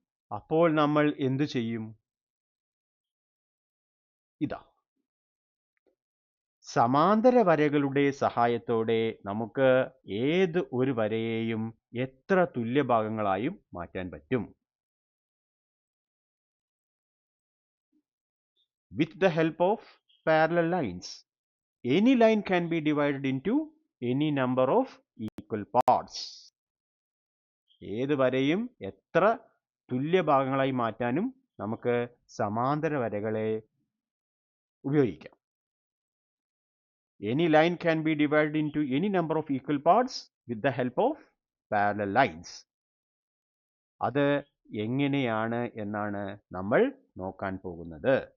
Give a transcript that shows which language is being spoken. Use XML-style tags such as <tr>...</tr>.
<ml>അപ്പോൾ നമ്മൾ എന്തു ചെയ്യും? ഇതാ, സമാന്തര വരകളുടെ സഹായത്തോടെ നമുക്ക് ഏത് ഒരു വരയെയും എത്ര തുല്യ ഭാഗങ്ങളായും മാറ്റാൻ പറ്റും.</ml> <en>With the help of parallel lines, any line can be divided into any number of equal parts.</en> <ml>ഏത് വരയും എത്ര തുല്യ ഭാഗങ്ങളായി മാറ്റാനും നമുക്ക് സമാന്തര വരകളെ ഉപയോഗിക്കാം.</ml> <en>Any line can be divided into any number of equal parts with the help of parallel lines.</en> <ml>അത് എങ്ങനെയാണ് എന്നാണ് നമ്മൾ നോക്കാൻ പോകുന്നത്.</ml>